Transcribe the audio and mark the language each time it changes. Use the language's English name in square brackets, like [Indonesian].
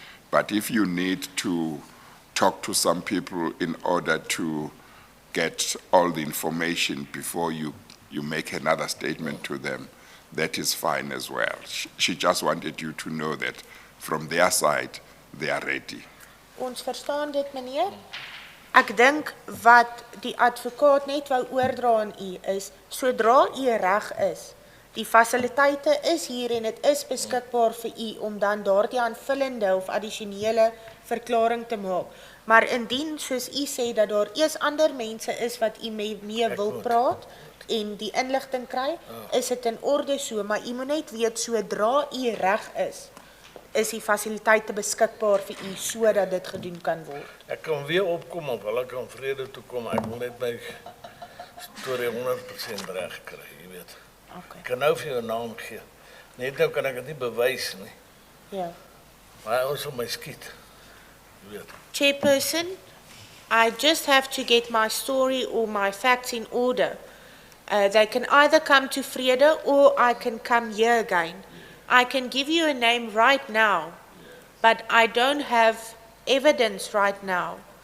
[English] But if you need to talk to some people in order to get all the information before you make another statement to them, that is fine as well. She just wanted you to know that from their side, they are ready. [Afrikaans] Ons verstaan dit, meneer. Ek dink wat die advokaat net wou oordra aan u is, sodra u reg is, die fasiliteite is hier en dit is beskikbaar vir u om dan daardie aanvullende of addisionele verklaring te maak. Maar indien, soos u sê, dat daar eers ander mense is wat u mee wil praat en die inligting kry, is dit in orde so, maar u moet net weet, sodra u reg is die fasiliteite beskikbaar vir u sodat dit gedoen kan word. Ek kan weer opkom of hulle kan vrede toe kom, ek wil net my storie 100% reg kry, jy weet. [English] Okay. [Afrikaans] Ek kan nou vir jou 'n naam gee. Net nou kan ek dit nie bewys nie. Ja. Maar ons sal my skiet. Jy weet. [English] Chairperson, I just have to get my story or my facts in order. They can either come to Vrede or I can come here again. I can give you a name right now, but I don't have evidence right now.